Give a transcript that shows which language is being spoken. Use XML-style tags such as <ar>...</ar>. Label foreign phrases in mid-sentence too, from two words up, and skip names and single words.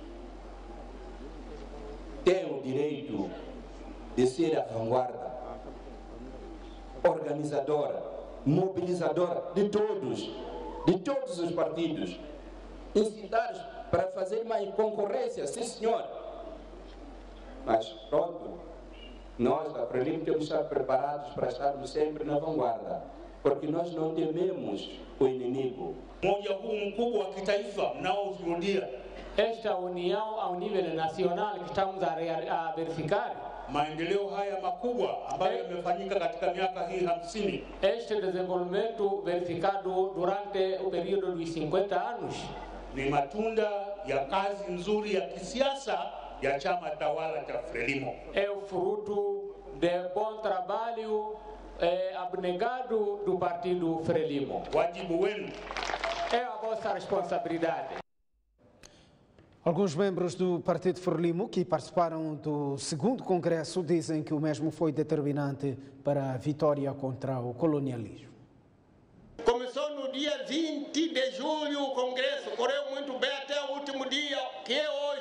<pt>tem o direito de ser a vanguarda, organizadora, mobilizadora de todos os partidos, incitados para fazer uma concorrência, sim senhor. Mas pronto, nós da Frelimo temos que estar preparados para estarmos sempre na vanguarda, porque nós não tememos o inimigo.</pt> <sw>Umoja huu mkubwa wa kitaifa mnaoshuhudia,</sw> <pt>esta união ao nível nacional que estamos a verificar,</pt> <sw>maendeleo haya makubwa ambayo yamefanyika katika miaka hii 50,</sw> <pt>este desenvolvimento verificado durante o período dos 50 anos,</pt> <sw>ni matunda ya kazi nzuri ya kisiasa ya chama tawala cha Frelimo.</sw> <pt>É o fruto de bom trabalho abnegado do partido Frelimo.</pt> <sw>Wajibu wenu</sw> <pt>é a vossa responsabilidade. Alguns membros do Partido Frelimo que participaram do segundo congresso dizem que o mesmo foi determinante para a vitória contra o colonialismo. Começou no dia 20 de julho o congresso, correu muito bem até o último dia, que é hoje.</pt>